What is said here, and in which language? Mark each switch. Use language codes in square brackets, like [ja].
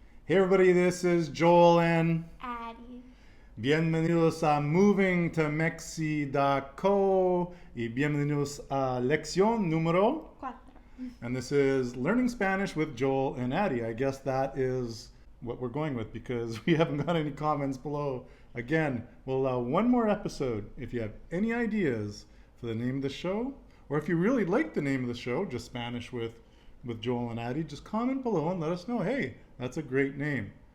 [en] Hey everybody, this is Joel and Addie. [es] bienvenidos a Moving to Mexi.co y bienvenidos a lección número. 4. [en] And this is Learning Spanish with Joel and Addie. I guess that is what we're going with because we haven't got any comments below. Again, we'll allow one more episode. If you have any ideas for the name of the show, or if you really like the name of the show, just Spanish with Joel and Addie, just comment below and let us know, hey, that's a great name.